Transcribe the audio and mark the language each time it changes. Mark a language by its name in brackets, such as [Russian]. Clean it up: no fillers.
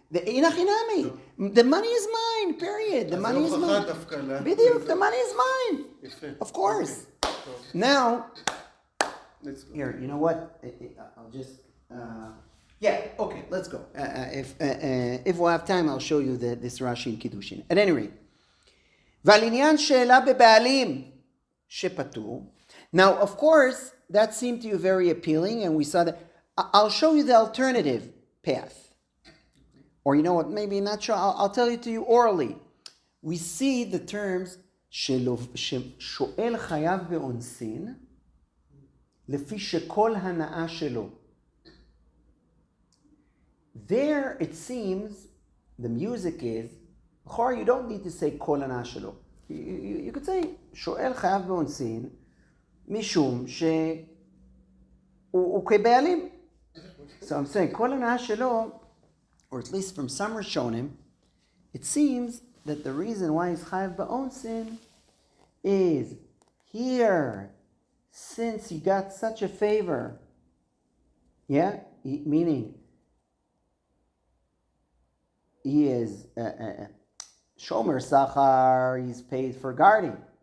[English] The money is mine, period. The money is mine. [Hebrew] בדיוק, [English] the money is mine. Of course. Now, here, you know what? I'll just... okay, let's go. If we'll have time, I'll show you this Rashi in Kiddushin. At any rate, [Hebrew] ועל עניין שאלה בבעלים שפטור. [English] Now, of course, that seemed to you very appealing, and we saw that. I'll show you the alternative path. Or you know what, maybe not sure, I'll tell it to you orally. We see the terms [Hebrew] ששואל חייב באונסין לפי שכל הנאה שלו. [English] There it seems the music is, you don't need to say [Hebrew] כל הנאה שלו. [English] You could say, [Hebrew] שואל חייב באונסין, משום שהוא כבעלים. [English] So I'm saying, [Hebrew] כל הנאה שלו, [English] or at least from some Rishonim, it seems that the reason why he's chayav ba'onsin is here, since he got such a favor, meaning he is shomer sachar, he's paid for guarding.